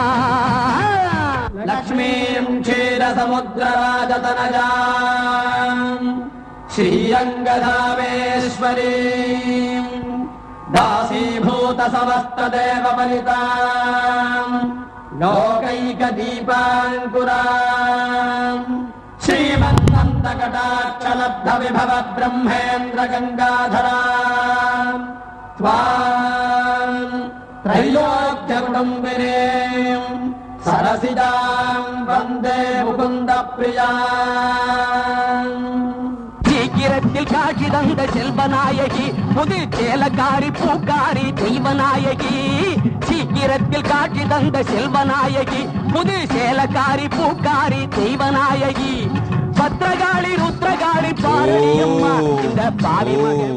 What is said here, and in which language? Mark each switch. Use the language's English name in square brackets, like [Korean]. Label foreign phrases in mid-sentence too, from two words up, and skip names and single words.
[Sanskrit] लक्ष्मीं क्षीरसमुद्रराजतनयां श्रीरङ्गधामेश्वरीं दासीभूत समस्तदेववनितां லோகைகதீபாங்குராம் श्रीमन्नन्दकटाक्षलब्धविभव ब्रह्मेन्द्र गङ्गाधराम् त्वाम् त्रैलोक्यकुटुम्बिनीम् सरसिजाम् वन्दे मुकुन्दप्रियाम्. [Tamil] சீக்கிரத்தில் காட்சி தந்த செல்வநாயகி புது சேலக்காரி பூக்காரி தெய்வநாயகி. சீக்கிரத்தில் காட்சி தந்த செல்வநாயகி புது சேலக்காரி பூக்காரி தெய்வநாயகி. பத்ரகாளி ருத்ரகாளி பாரணியம்மா இந்த பாவி மகள்.